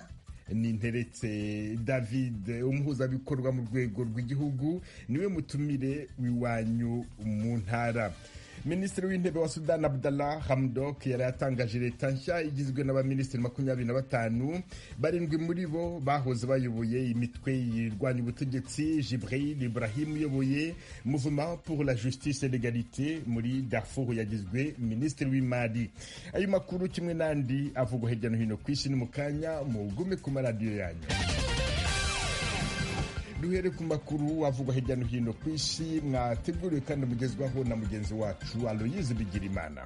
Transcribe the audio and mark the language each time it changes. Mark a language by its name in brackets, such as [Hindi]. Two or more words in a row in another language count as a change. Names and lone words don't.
[Rundi] Ni Nteretse David, umuhuzabikorwa mu rwego rw'igihugu, niwe mutumire w'iwanyu mu ntara. Minisitiri w'intebe wa Sudan Abdallah Hamdok yari yatangaje leta nshya igizwe n'abaminisitiri 25, barindwi muri bo bahoze bayoboye imitwe yirwanya ubutegetsi. Jibril Ibrahim uyoboye Mouvement pour la Justice et l'Égalité muri Darfur yagizwe minisitiri w'imari. Ayo makuru kimwe n'andi avugwa hirya no hino ku isi ni mu kanya, mugume ku maradiyo yanyu. Duhere ku makuru avugwa hirya no hino ku isi, mwateguriwe kandi mugezwaho na mugenzi wacu Aloyize Bigirimana.